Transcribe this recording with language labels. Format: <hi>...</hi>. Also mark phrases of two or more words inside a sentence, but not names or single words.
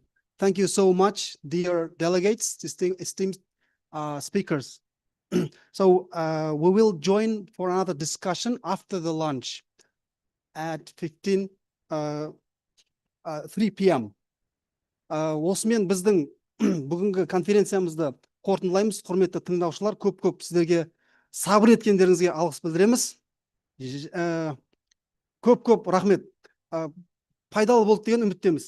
<en>Thank you so much, dear delegates, esteemed speakers. So we will join for another discussion after the lunch at 3 p.m.</en> <kk>Осымен біздің бүгінгі конференциямызды қорытындылаймыз. Құрметті тыңдаушылар, көп сіздерге сабыр еткендеріңізге алғыс білдіреміз. Көп рахмет. Пайдалы болды деген үміттеміз.</kk>